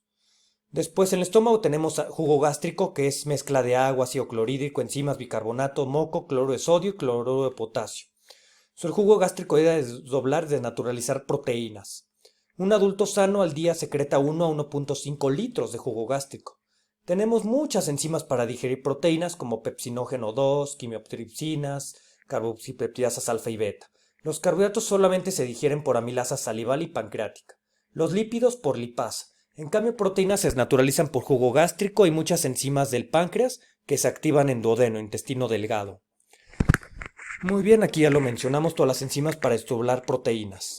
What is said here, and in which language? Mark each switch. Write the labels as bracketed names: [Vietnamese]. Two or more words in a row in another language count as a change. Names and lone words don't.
[Spanish] Después en el estómago tenemos jugo gástrico, que es mezcla de agua, ácido clorhídrico, enzimas, bicarbonato, moco, cloruro de sodio y cloruro de potasio. El jugo gástrico debe desnaturalizar proteínas. Un adulto sano al día secreta 1 a 1.5 litros de jugo gástrico. Tenemos muchas enzimas para digerir proteínas como pepsinógeno 2, quimioptripsinas, carboxipeptidasas alfa y beta. Los carbohidratos solamente se digieren por amilasa salival y pancreática. Los lípidos por lipasa. En cambio, proteínas se desnaturalizan por jugo gástrico y muchas enzimas del páncreas que se activan en duodeno, intestino delgado. Muy bien, aquí ya lo mencionamos, todas las enzimas para desdoblar proteínas.